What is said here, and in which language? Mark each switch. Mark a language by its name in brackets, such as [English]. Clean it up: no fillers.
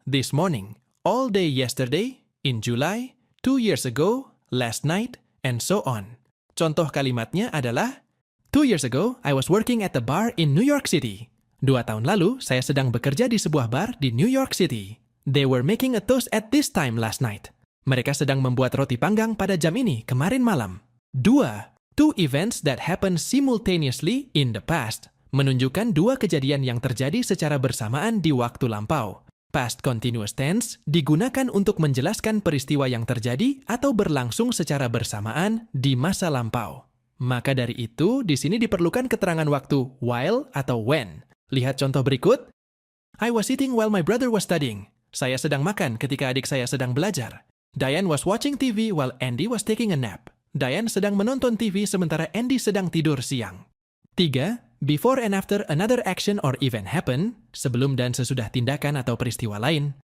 [English] this morning, all day yesterday, in July, 2 years ago, last night, and so on. [Indonesian] Contoh kalimatnya adalah [English] 2 years ago, I was working at a bar in New York City. [Indonesian] 2 tahun lalu, saya sedang bekerja di sebuah bar di New York City. [English] They were making a toast at this time last night. [Indonesian] Mereka sedang membuat roti panggang pada jam ini kemarin malam. 2. [English] Two events that happened simultaneously in the past. [Indonesian] Menunjukkan dua kejadian yang terjadi secara bersamaan di waktu lampau. Past continuous tense digunakan untuk menjelaskan peristiwa yang terjadi atau berlangsung secara bersamaan di masa lampau. Maka dari itu, di sini diperlukan keterangan waktu while atau when. Lihat contoh berikut. [English] I was eating while my brother was studying. [Indonesian] Saya sedang makan ketika adik saya sedang belajar. [English] Diane was watching TV while Andy was taking a nap. [Indonesian] Diane sedang menonton TV sementara Andy sedang tidur siang. 3. [English] Before and after another action or event happen, [Indonesian] sebelum dan sesudah tindakan atau peristiwa lain.